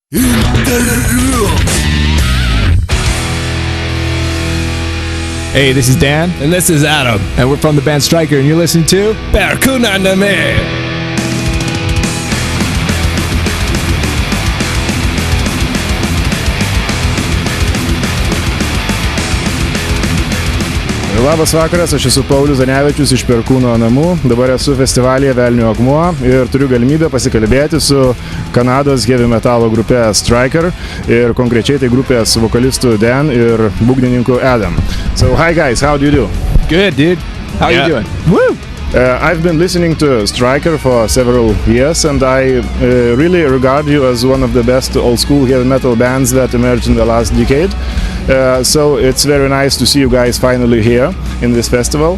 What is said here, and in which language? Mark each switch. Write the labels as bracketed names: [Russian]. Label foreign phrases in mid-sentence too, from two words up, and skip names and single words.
[English] Hey, this is Dan. And this is Adam. And we're from the band Striker, and you're listening to Perkūno namai. [Lithuanian] Labas vakaras, aš esu Paulius Zanevičius iš Perkūno namų. Dabar esu festivalyje Velnio akmuo ir turiu galimybę pasikalbėti su Kanados [English] heavy metalo [Lithuanian] grupe Striker ir konkrečiai tai grupės vokalistu Dan ir būgnininku Adam. [English] So, hi guys, how do you do? Good, dude. How are you doing? Woo! I've been listening to Striker for several years, and I really regard you as one of the best old-school heavy metal bands that emerged in the last decade. So it's very nice to see you guys finally here in this festival.